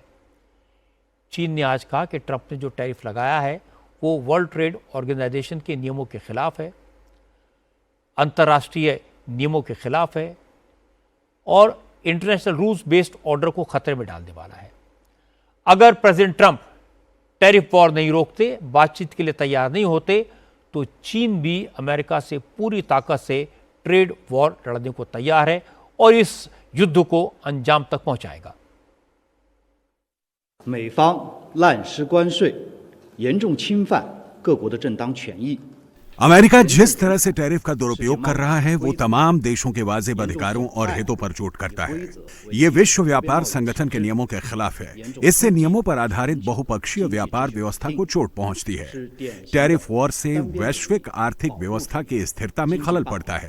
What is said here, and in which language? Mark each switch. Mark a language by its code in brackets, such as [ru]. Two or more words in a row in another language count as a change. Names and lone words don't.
[hi] चीन ने आज कहा कि ट्रंप ने जो टैरिफ लगाया है वो [en] World Trade Organization [hi] के नियमों के खिलाफ है, अंतर्राष्ट्रीय नियमों के खिलाफ है और [en] international rules based order [hi] को खतरे में डालने वाला है। अगर [en] President Trump tariff war [hi] नहीं रोकते, बातचीत के लिए तैयार नहीं होते, तो चीन भी अमेरिका से पूरी ताकत से [en] trade war [hi] लड़ने को तैयार है और इस युद्ध को अंजाम तक पहुंचाएगा। [zh] 美方滥施关税，严重侵犯各国的正当权益。 [hi] अमेरिका जिस तरह से टैरिफ का दुरुपयोग कर रहा है वो तमाम देशों के वाजिब अधिकारों और हितों पर चोट करता है। ये विश्व व्यापार संगठन के नियमों के खिलाफ है। इससे नियमों पर आधारित बहुपक्षीय व्यापार व्यवस्था को चोट पहुंचती है। [en] tariff war [hi] से वैश्विक आर्थिक व्यवस्था की स्थिरता में खलल पड़ता है।